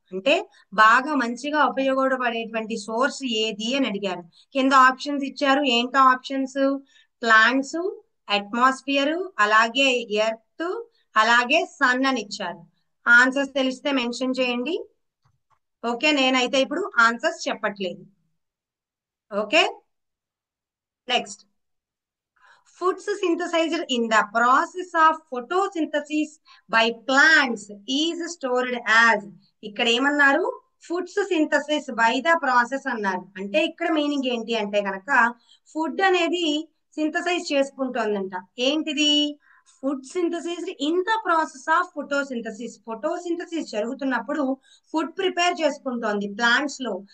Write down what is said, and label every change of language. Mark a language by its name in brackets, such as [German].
[Telugu] అంటే బాగా మంచిగా ఉపయోగపడేటువంటి సోర్స్ ఏది అని అడిగారు. కింద ఆప్షన్స్ ఇచ్చారు. ఏంటో ఆప్షన్స్? ప్లాంట్స్, అట్మాస్ఫియర్, అలాగే ఎర్త్, అలాగే సన్ అని ఇచ్చారు. ఆన్సర్స్ తెలిస్తే మెన్షన్ చేయండి. ఓకే, నేనైతే ఇప్పుడు ఆన్సర్స్ చెప్పట్లేదు. [English] Okay, next, foods synthesized in the process of photosynthesis by plants is stored as. [Telugu] ఇక్కడ ఏమన్నారు? [English] foods synthesis by the process [Telugu] అన్నారు. అంటే ఇక్కడ మీనింగ్ ఏంటి అంటే కనుక ఫుడ్ అనేది సింథసైజ్ చేసుకుంటోందంట. ఏంటిది? [English] Food synthesis in the process of photosynthesis. [Telugu] Photosynthesis జరుగుతున్నప్పుడు ఫుడ్ ప్రిపేర్ చేసుకుంటోంది ప్లాంట్స్ లో.